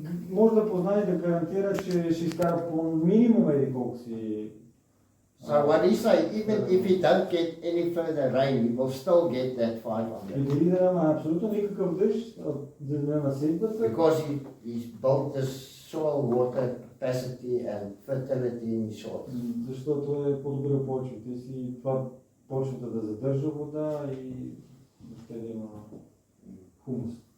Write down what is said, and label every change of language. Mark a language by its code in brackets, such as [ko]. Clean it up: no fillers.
[bg] Може да познае и да гарантира, че ще изкара по минимум еди колко си. [en] So what he say, even if he don't get any further rain, he will still get that 500. [bg] И дори да няма абсолютно никакъв дъжд, да няма сеитбата. [en] Because he's built this soil water capacity and fertility in his soil. [bg] Защото е подобрил почвите си и това почвата да задържа вода и въобще да има хумус.